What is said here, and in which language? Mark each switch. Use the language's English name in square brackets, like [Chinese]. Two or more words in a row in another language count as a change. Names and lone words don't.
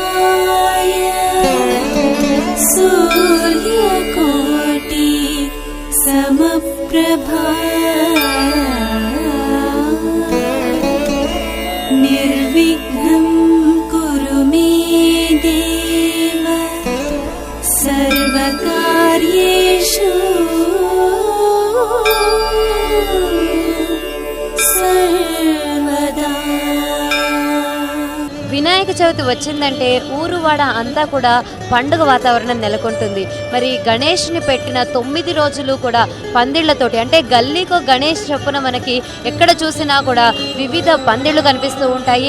[Sanskrit] सूर्यकोटि समप्रभा निर्विघ्नं कुरु मे देव सर्वकार्येषु सर्वदा। [Telugu] వినాయక చవితి వచ్చిందంటే ఊరువాడ అంతా కూడా పండుగ వాతావరణం నెలకొంటుంది. మరి గణేష్ని పెట్టిన 9 రోజులు కూడా పందిళ్లతోటి, అంటే గల్లీకో గణేష్ చొప్పున మనకి ఎక్కడ చూసినా కూడా వివిధ పందిళ్ళు కనిపిస్తూ ఉంటాయి.